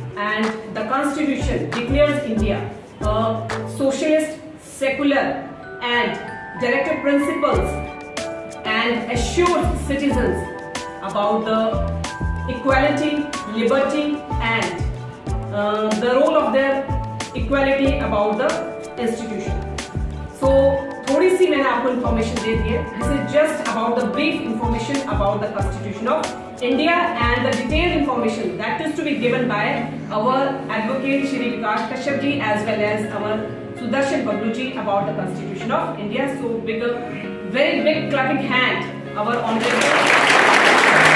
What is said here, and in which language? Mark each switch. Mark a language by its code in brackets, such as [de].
[en] And the Constitution declares India a socialist, secular, and directive principles, and assures citizens about the equality, liberty, and the role of their equality about the institution. [hi] So थोड़ी सी मैंने आपको information दे दी है. [en] This is just about the brief information about the Constitution of India, and the detailed information that is to be given by our Advocate Shri Vikas Kashyap ji as well as our Sudarshan Bablu ji about the Constitution of India. So very big clapping hand, our Honorable.